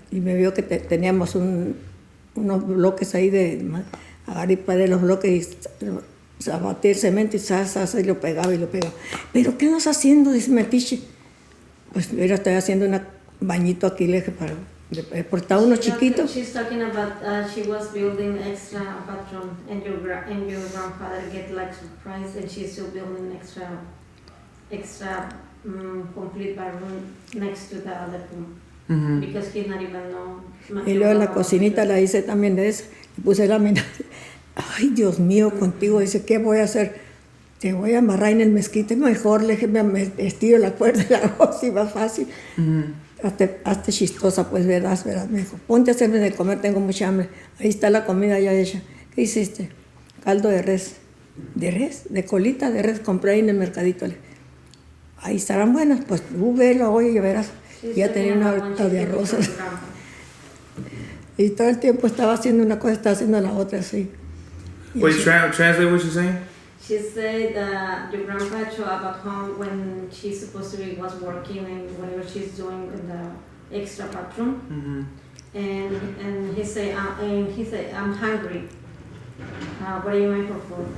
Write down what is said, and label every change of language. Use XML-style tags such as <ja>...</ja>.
<es>Y me vio que teníamos unos bloques ahí agarré para los bloques y abatí el cemento y lo pegaba. ¿Pero qué andas haciendo? Dice Metiche. Pues mira, estoy haciendo un bañito aquí, le dije, por estar uno chiquito.</es> <en>She's talking about she was building extra bathroom and your grandfather get like surprise, and she's still building extra complete bathroom next to the other room. Because he not even know.</en> <es>Y luego la cocinita la hice también de eso. Le puse la mina. Ay, Dios mío, contigo. Dice, ¿qué voy a hacer? Te voy a amarrar en el mezquite. Mejor le dije, me estiro la cuerda y la hago así, más fácil. Hazte chistosa, pues, ¿verdad? Me dijo, ponte a hacerme de comer, tengo mucha hambre. Ahí está la comida ya hecha. ¿Qué hiciste? Caldo de res. ¿De res? De colita de res. Compré ahí en el mercadito. Ahí estarán buenas. Pues tú velo hoy y verás. Ya tenía una horta de arroz. Y todo el tiempo estaba haciendo una cosa, estaba haciendo la otra, así.</es> <en>Wait, translate what you're saying? She said that your grandpa showed up at home when she's supposed to be was working and whatever she's doing extra bathroom. And he say I'm hungry. What do you make for food?</en>